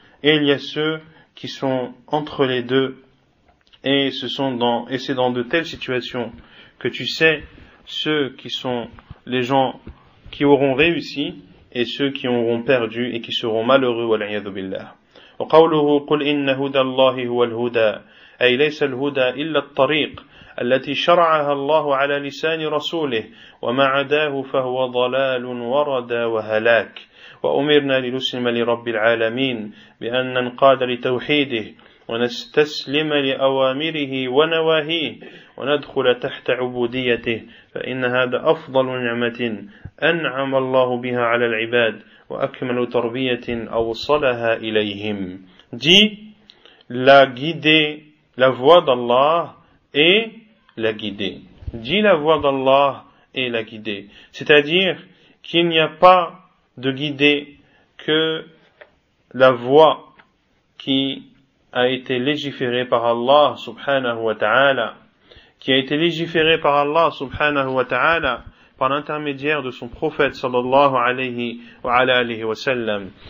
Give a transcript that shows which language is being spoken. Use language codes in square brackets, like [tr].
[fr] Et il y a ceux qui sont entre les deux, et c'est dans de telles situations que tu sais ceux qui sont les gens qui auront réussi et ceux qui auront perdu et qui seront malheureux, [ar] wal iyadu billah. وقوله قل إن هدى الله هو الهدى أي ليس الهدى إلا الطريق التي شرعها الله على لسان رسوله وما عداه فهو ضلال وردى وهلاك وأمرنا لنسلم لرب العالمين بأن ننقاد لتوحيده ونستسلم لأوامره ونواهيه وندخل تحت عبوديته فإن هذا أفضل نعمة أنعم الله بها على العباد وأكمل تربية أوصلها إليهم. [fr] Dit la guidée, la voie d'Allah et la guidée. Dit la voie d'Allah et la guidée. C'est-à-dire qu'il n'y a pas de guidée que la voie qui a été légiférée par Allah subhanahu wa ta'ala, qui a été légiférée par Allah subhanahu wa ta'ala par l'intermédiaire de son prophète sallallahu alayhi wa sallam.